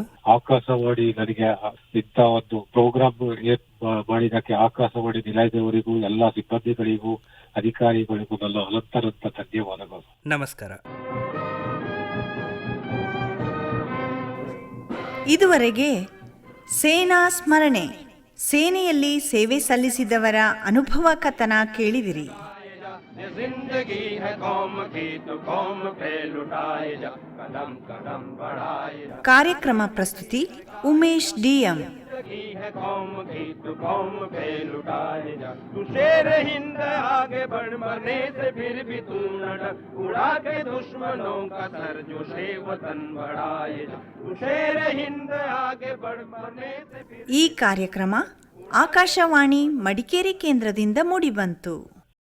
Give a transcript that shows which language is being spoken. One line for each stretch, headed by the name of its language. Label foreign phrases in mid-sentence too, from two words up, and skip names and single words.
Kannada: ಆಕಾಶವಾಣಿ ನನಗೆ ಇಂಥ ಒಂದು ಪ್ರೋಗ್ರಾಮ್ ಮಾಡಿದಕ್ಕೆ ಆಕಾಶವಾಣಿ ನಿಲಯದವರಿಗೂ ಎಲ್ಲ ಸಿಬ್ಬಂದಿಗಳಿಗೂ ಅಧಿಕಾರಿಗಳಿಗೂ ನನ್ನ ಅನಂತ ಧನ್ಯವಾದಗಳು. ನಮಸ್ಕಾರ. ಇದುವರೆಗೆ ಸೇನಾ ಸ್ಮರಣೆ, ಸೇನೆಯಲ್ಲಿ ಸೇವೆ ಸಲ್ಲಿಸಿದವರ ಅನುಭವ ಕಥನ ಕೇಳಿದಿರಿ.
Hindi: जिंदगी है कौम की तो कौम पे लुटाए जा, कदम कदम बढ़ाए जा.
Kannada: ಕಾರ್ಯಕ್ರಮ ಪ್ರಸ್ತುತಿ ಉಮೇಶ್ ಡಿಎಂ.
Hindi: जिंदगी है कौम की तो कौम पे लुटाए जा. तू शेर हिंद आगे बढ़, मरने से फिर भी तू न डर, उड़ा के दुश्मनों का सर जो शे वतन बढ़ाए जा. तू शेर हिंद आगे बढ़, मरने से फिर.
Kannada: ಈ ಕಾರ್ಯಕ್ರಮ ಆಕಾಶವಾಣಿ ಮಡಿಕೇರಿ ಕೇಂದ್ರದಿಂದ ಮೂಡಿಬಂತು.